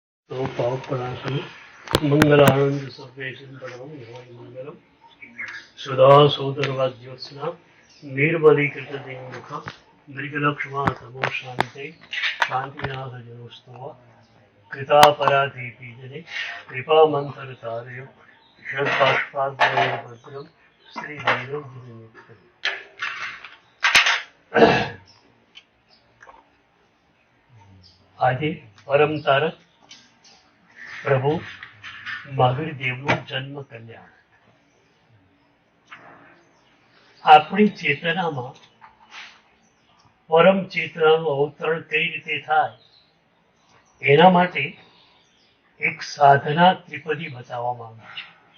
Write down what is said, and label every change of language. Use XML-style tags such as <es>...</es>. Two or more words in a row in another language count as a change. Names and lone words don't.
<sa>तो पावपणासु मंगलानंद सर्वेशं परमं मंगलम सुधा सोदरवाद्योत्सना निर्मलीकृतदिङ्मुख मृगलक्ष्मा तमो शान्ते शान्तिनाथ जनोस्तव कृतापराधीपीजने कृपामन्तरतारयो षड्बाष्पाद्वयं श्रीधीरं</sa> <gu>આજે પરમ તારક પ્રભુ મહાવીર દેવનું જન્મ કલ્યાણ આપણી ચેતનામાં પરમ ચેતનાનું અવતરણ કઈ રીતે થાય એના માટે એક સાધના ત્રિપદી બતાવવામાં આવી છે.</gu>